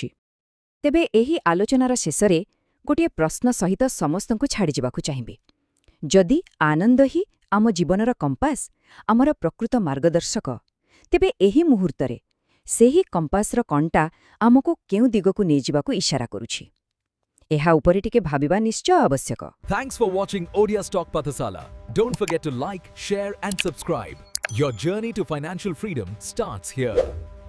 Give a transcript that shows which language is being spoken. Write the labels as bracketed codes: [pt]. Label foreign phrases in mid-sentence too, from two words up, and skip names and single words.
[or] ତେବେ ଏହି ଆଲୋଚନାର ଶେଷରେ ଗୋଟିଏ ପ୍ରଶ୍ନ ସହିତ ସମସ୍ତଙ୍କୁ ଛାଡ଼ିଯିବାକୁ ଚାହିଁବି। ଯଦି ଆନନ୍ଦ ହିଁ ଆମ ଜୀବନର କମ୍ପାସ, ଆମର ପ୍ରକୃତ ମାର୍ଗଦର୍ଶକ, ତେବେ ଏହି ମୁହୂର୍ତ୍ତରେ ସେହି କମ୍ପାସର କଣ୍ଟା ଆମକୁ କେଉଁ ଦିଗକୁ ନେଇଯିବାକୁ ଇସାରା କରୁଛି? ଏହା ଉପରେ ଟିକେ ଭାବିବା ନିଶ୍ଚୟ ଆବଶ୍ୟକ। [en] Thanks for watching Odiya's Talk Pathasala. Don't forget to like, share and subscribe. Your journey to financial freedom starts here.